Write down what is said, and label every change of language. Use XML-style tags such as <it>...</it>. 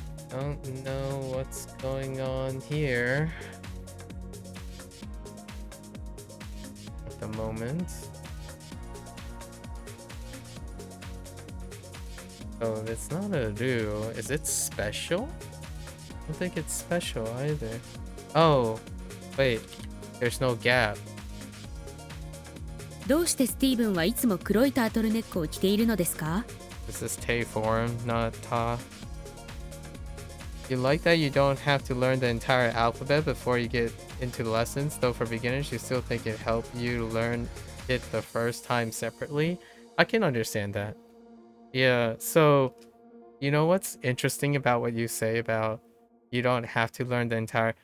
<en>Don't know what's going on here at the moment. Oh, it's not a do. Is it special? I don't think it's special either. Oh, wait. There's no gap.</en> <ja>どうしてスティーブンはいつも黒いタートルネックを着ているのですか？</ja> <en>This is Tay form, not Ta. You like that you don't have to learn the entire alphabet before you get into the lessons, though for beginners you still think it helped you learn it the first time separately? I can understand that. Yeah, so you know what's interesting about what you say about you don't have to learn the entire...</en>